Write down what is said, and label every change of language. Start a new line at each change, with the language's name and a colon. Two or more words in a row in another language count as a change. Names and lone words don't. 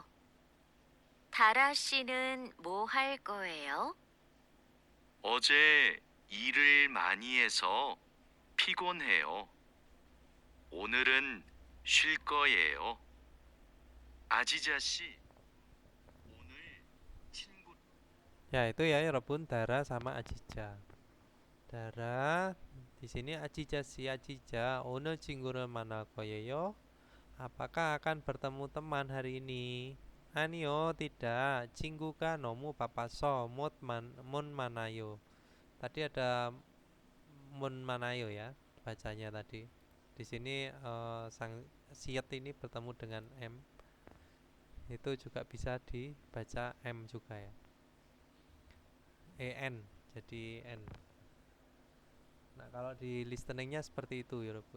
Korean: 다라 씨는 뭐 할 거예요? 어제 일을 많이 해서 피곤해요. 오늘은 쉴 거예요. 아지자 씨, 오늘 친구
Indonesian: Ya, itu ya Robun, Dara sama Ajija. Dara di sini Ajija si Ajija,
Korean: 오늘 친구를 만날 거예요.
Indonesian: Apakah akan bertemu teman hari ini? Anio, tidak.
Korean: 친구가 너무 바빠서 못 만나요.
Indonesian: Tadi ada
Korean: 못 만나요
Indonesian: ya bacanya tadi. Di sini sang siat ini bertemu dengan M. Itu juga bisa dibaca M juga ya. EN jadi N. Nah, kalau di listeningnya seperti itu ya, Bro.